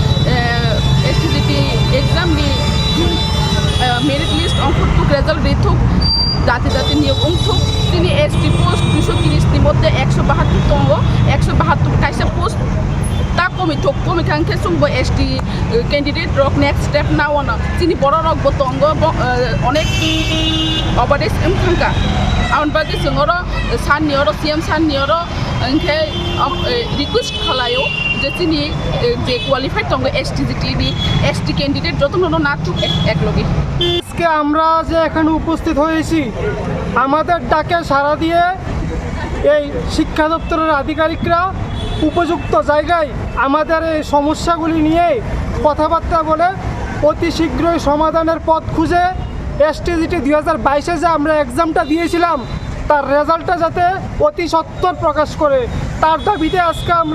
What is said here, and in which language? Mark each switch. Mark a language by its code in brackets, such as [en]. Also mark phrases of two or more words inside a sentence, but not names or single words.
[trp] STGT exam ni merit list ongthuk result rethuk jati niyok ongthuk sini ST post 230 ni moddhe 172 tongo 172 kaisa post ta komi kangke sungbo ST candidate rok [en] next step [trp] now on sini boro rok botongo onek obades emkhangka aun bagi singoro sannioro CM sannioro angke request khalayo je sini je qualified tongo STGT ni ST candidate jotono natuk eklogi [bn] আজকে আমরা যে এখানে উপস্থিত হয়েছি আমাদের ডাকে সাড়া দিয়ে এই শিক্ষা দপ্তরের আধিকারিকরা উপযুক্ত জায়গায় আমাদের এই সমস্যাগুলি নিয়ে কথাবার্তা বলে অতি শীঘ্রই সমাধানের পথ খুঁজে STGT 2022 যে আমরা এক্সামটা দিয়েছিলাম তার রেজাল্টটা যাতে অতি সত্বর প্রকাশ করে তার দাবিতে আজকে আমরা